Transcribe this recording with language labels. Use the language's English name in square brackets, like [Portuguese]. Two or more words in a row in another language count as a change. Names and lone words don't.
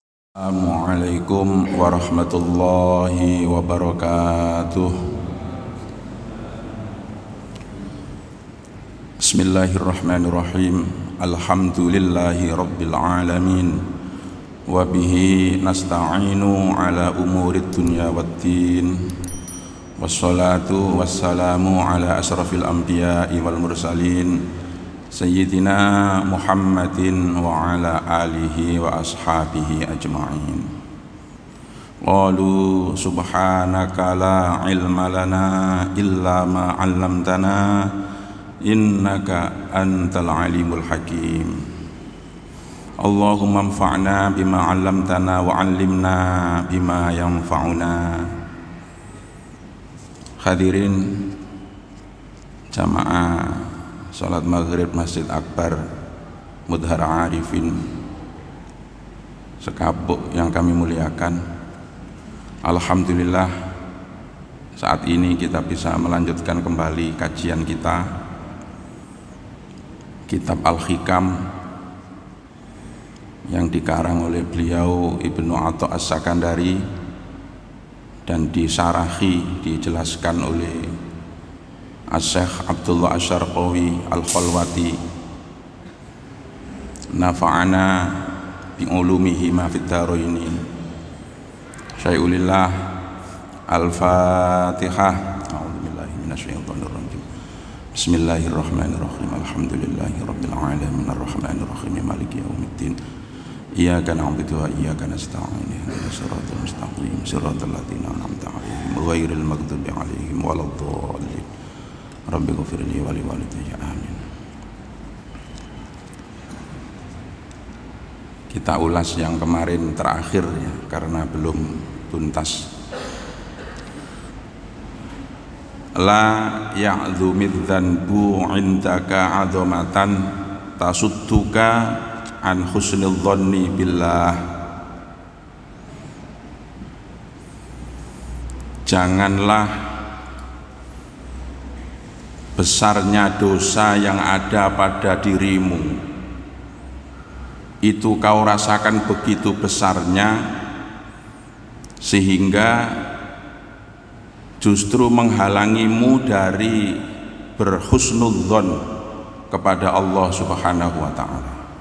[Arabic] السلام عليكم ورحمة الله وبركاته. Bismillahirrahmanirrahim. الحمد لله رب العالمين. وبه نستعين على أمور الدنيا والدين. والصلاة والسلام على أشرف الأنبياء والمرسلين سيدنا محمد وعلى آله وأصحابه أجمعين. قالوا سبحانك لا علم لنا إلا ما علمتنا إنك أنت العليم الحكيم. اللهم انفعنا بما علمتنا وعلمنا بما ينفعنا. [Indonesian] Hadirin jamaah salat maghrib Masjid Akbar Mudhara Arifin sekapuk yang kami muliakan, alhamdulillah saat ini kita bisa melanjutkan kembali kajian kita kitab Al-Hikam yang dikarang oleh beliau Ibnu Atha As-Sakandari dan disarahi, dijelaskan oleh As-Syekh Abdullah Asy-Syarqawi Al-Khalwati, [Arabic] نفعنا بعلومه ما في الدارين. شيء لله. الفاتحة. أعوذ بالله من الشيطان الرجيم. بسم الله الرحمن الرحيم. الحمد لله رب العالمين الرحمن الرحيم مالك يوم الدين. إياك نعبد وإياك نستعين. اهدنا الصراط المستقيم. صراط الذين أنعمت عليهم غير المغضوب عليهم ولا الضالين. رب اغفر لي ولوالدي آمين. [Indonesian] Kita ulas yang kemarin terakhir ya, karena belum tuntas. [Arabic] لا يعظم الذنب عندك عظمة تصدك عن حسن الظن بالله. [Indonesian] Janganlah besarnya dosa yang ada pada dirimu itu kau rasakan begitu besarnya sehingga justru menghalangimu dari berhusnudzon kepada Allah [Arabic] سبحانه وتعالى.